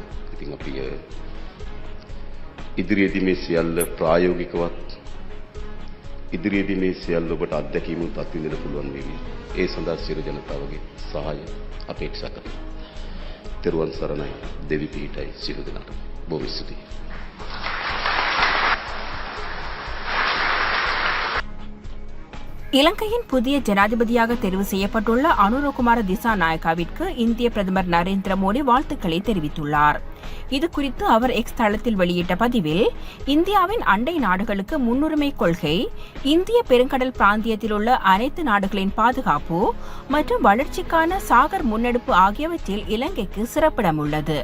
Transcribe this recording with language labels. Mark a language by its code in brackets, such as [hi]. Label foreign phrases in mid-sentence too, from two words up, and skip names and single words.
[si] ඉතින් අපි ඉදිරියේදී මේ සියල්ල ප්‍රායෝගිකවත් ඉදිරියේදී මේ සියල්ල ඔබට අත්දැකීමුත් අත්විඳින්න පුළුවන් වේවි. ඒ සඳහා සියලු ජනතාවගේ සහාය අපේක්ෂා කරනවා. තෙරුවන් සරණයි. දෙවි පිහිටයි සියලු දෙනාට. බොහොම ස්තුතියි. [ta] இலங்கையின் புதிய ஜனாதிபதியாக தெரிவு செய்யப்பட்டுள்ள அனுரகுமார திசாநாயக்காவிற்கு இந்திய பிரதமர் நரேந்திர மோடி வாழ்த்துக்களை தெரிவித்துள்ளார். இதுகுறித்து அவர் எக்ஸ் தளத்தில் வெளியிட்ட பதிவில், இந்தியாவின் அண்டை நாடுகளுக்கு முன்னுரிமை கொள்கை, இந்திய பெருங்கடல் பிராந்தியத்தில் உள்ள அனைத்து நாடுகளின் பாதுகாப்பு மற்றும் வளர்ச்சிக்கான சாகர் முன்னெடுப்பு ஆகியவற்றில் இலங்கைக்கு சிறப்பிடம் உள்ளது.